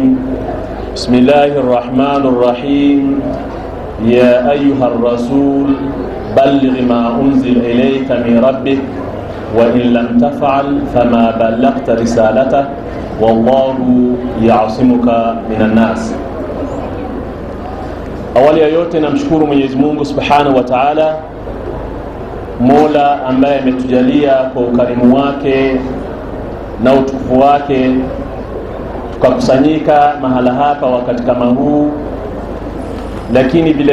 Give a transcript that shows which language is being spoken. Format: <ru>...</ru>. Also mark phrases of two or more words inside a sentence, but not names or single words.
<ar>بسم الله الرحمن الرحيم. يا أيها الرسول بلغ ما أنزل إليك من ربك وإن لم تفعل فما بلغت رسالته والله يعصمك من الناس.</ar> <sw>Awali ya yote namshukuru Mwenyezi Mungu</sw> <ar>سبحانه وتعالى,</ar> <sw>Mola ambaye ametujalia kwa ukarimu wake na utukufu wake tukakusanyika mahala hapa wakati kama huu, lakini vile</sw>